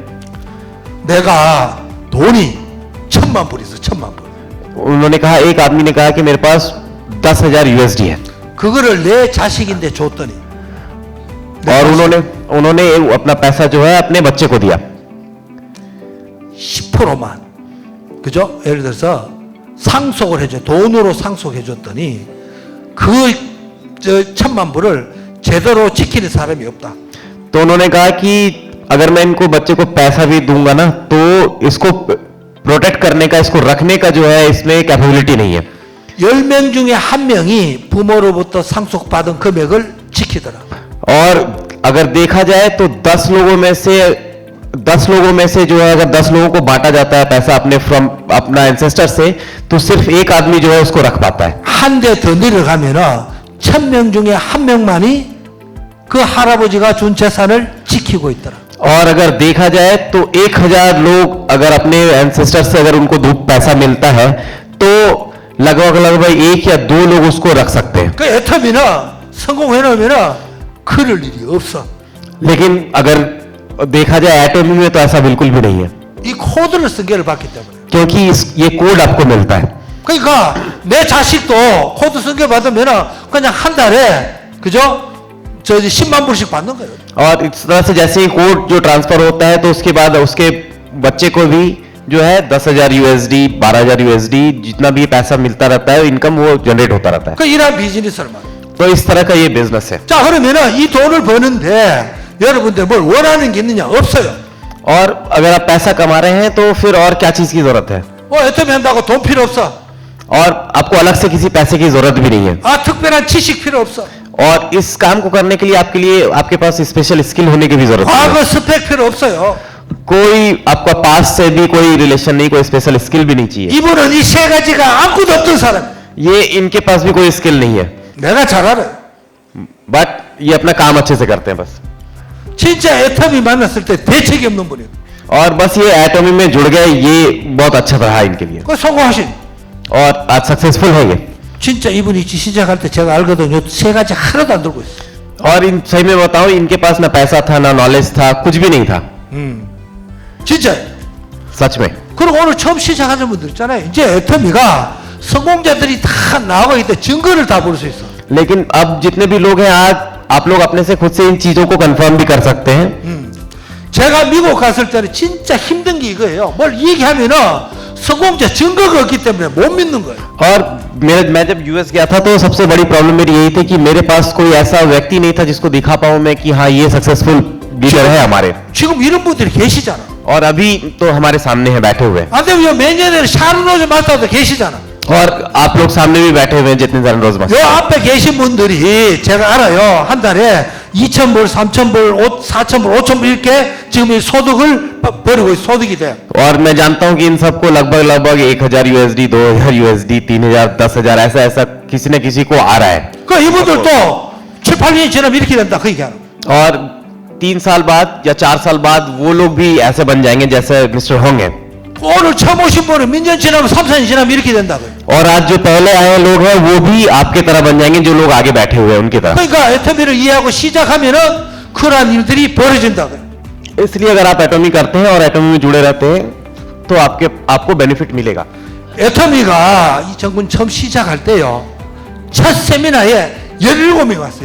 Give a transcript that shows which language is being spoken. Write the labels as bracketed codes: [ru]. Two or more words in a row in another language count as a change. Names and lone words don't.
[ko] 내가 돈이 1,000만 불 있어. 1,000만 불. [hi] उन्होंने कहा, एक आदमी ने कहा कि मेरे पास 10,000 USD है [ko] 그거를 내 자식인데 줬더니 [hi] और उन्होंने अपना पैसा जो है अपने बच्चे को दिया। [ko] 10%만, 그죠? 예를 들어서 상속을 해줘. 돈으로 상속해 줬더니 그 1,000만 불을 제대로 지키는 사람이 없다. [hi] तो उन्होंने कहा कि अगर मैं इनको बच्चे को पैसा भी दूंगा ना तो इसको प्रोटेक्ट करने का, इसको रखने का जो है इसमें कैपेबिलिटी नहीं है। [ko] 10명 중에 1명이 부모로부터 상속받은 금액을 지키더라. [hi] और अगर देखा जाए तो 10 लोगों में से 10 लोगों में से जो है अगर 10 लोगों को बांटा जाता है पैसा अपना एंसेस्टर से, तो सिर्फ एक आदमी जो है उसको रख पाता है। [ko] 한 대 더 내려가면은 1000명 중에 한 명만이 그 할아버지가 준 재산을 지키고 있더라. [hi] और अगर देखा जाए तो 1000 लोग अगर अपने एंसेस्टर से अगर उनको पैसा मिलता है तो लगभग 1 या 2 लोग उसको रख सकते हैं। [ko] 그 애터미는 성공해놓으면은 그럴 일이 없어. [hi] लेकिन अगर देखा जाए एटॉमी में तो ऐसा बिल्कुल भी नहीं है, [ko] 이 코드를 승계를 받기 때문에. [hi] क्योंकि ये कोड आपको मिलता है। [ko] 그러니까 내 자식도 코드 승계 받으면은 그냥 한 달에 그죠? 저 10만 불씩 받는 거예요. [hi] और इस तरह से जैसे ही कोड जो ट्रांसफर होता है तो उसके बाद उसके बच्चे को भी जो है 10,000 USD 12,000 USD जितना भी पैसा मिलता रहता है, इनकम वो जनरेट होता रहता है। [ko] 그 이런 비즈니스를 말. [hi] तो इस तरह का ये बिजनेस है। [ko] 자 그러면은 이 돈을 버는데 여러분들 뭘 원하는 게 있느냐? 없어요. [hi] और अगर आप पैसा कमा रहे हैं तो फिर और क्या चीज की जरूरत है? [ko] 애터미 한다고 돈 필요 없어. [hi] और आपको अलग से किसी पैसे की जरूरत भी नहीं है। [ko] 아 특별한 지식 필요 없어. [hi] और इस काम को करने के लिए आपके पास [en] special skill [hi] होने की भी जरूरत नहीं [ko] 과거 [hi] है। [ko] 스펙 필요 없어요. [hi] कोई आपका पास से भी कोई रिलेशन नहीं, कोई [en] special skill [hi] भी नहीं चाहिए। [ko] 이분은 이 세 가지가 아무것도 없던 사람. [hi] ये इनके पास भी कोई स्किल नहीं है, [ko] 내가 잘 알아. [hi] बट ये अपना काम अच्छे से करते हैं बस। [ko] 진짜 애터미 만났을 때 대책이 없는 분이에요. [hi] और बस ये एटॉमी में जुड़ गए, ये बहुत अच्छा रहा इनके लिए [ko] 그 성공하신. [hi] और आज सक्सेसफुल है ये। [ko] 진짜 이분이 시작할 때 제가 알거든요. 세 가지 하나도 안 들고 있어요. [hi] और इन सही में बताऊं, इनके पास ना पैसा था ना नॉलेज था, कुछ भी नहीं था [ko] 진짜. [hi] सच में। [ko] 그리고 오늘 처음 시작하는 분들 있잖아요. 이제 애터미가 성공자들이 다 나와 있대. 증거를 다 볼 수 있어. [hi] लेकिन अब जितने भी लोग हैं आज आप लोग अपने से खुद से इन चीजों को कंफर्म भी कर सकते हैं। [ko] 제가 미국 갔을 때는 진짜 힘든 게 이거예요. 뭘 얘기하면은 성공자 증거가 없기 때문에 못 믿는 거예요. [hi] और मैं जब यूएस गया था तो सबसे बड़ी प्रॉब्लम मेरी यही थी कि मेरे पास कोई ऐसा व्यक्ति नहीं था जिसको दिखा पाऊं मैं कि हाँ ये [en] successful leader [hi] है हमारे। [ko] 지금 이런 분들이 계시잖아. [hi] और अभी तो हमारे सामने है बैठे हुए, [ko] 안 되면 매년에 샤르노즈 마스터도 계시잖아. [hi] और आप लोग सामने भी बैठे हुए हैं जितने सारे रोज [ko] 요 앞에 계신 분들이 제가 알아요. 한 달에 2,000불, 3,000불, 4,000불, 5,000불 이렇게 지금 이 소득을 벌이고 소득이 돼. [hi] और मैं जानता हूं कि इन सबको लगभग 1,000 USD 2,000 USD 3,000 10,000 ऐसा किसी न किसी को आ रहा है। [ko] 그 이분들도 7, 8년이 지나면 이렇게 된다. 그 얘기하는. [hi] और 3 साल बाद या 4 साल बाद वो लोग भी ऐसे बन जाएंगे जैसे मिस्टर होंग हैं। [ko] 오늘 처음 오신 분은 몇 년 지나면 3, 4년 지나면 이렇게 된다고요. [hi] और आज जो पहले आए लोग हैं वो भी आपके तरह बन जाएंगे, जो लोग आगे बैठे हुए हैं उनकी तरह। [ko] 그러니까 애터미를 이해하고 시작하면은 그러한 일들이 벌어진다고요. [hi] इसलिए अगर आप एटॉमी करते हैं और एटॉमी में जुड़े रहते हैं तो आपको बेनिफिट मिलेगा। [ko] 애터미가 이 정군 처음 시작할 때요. 첫 세미나에 17명이 왔어요.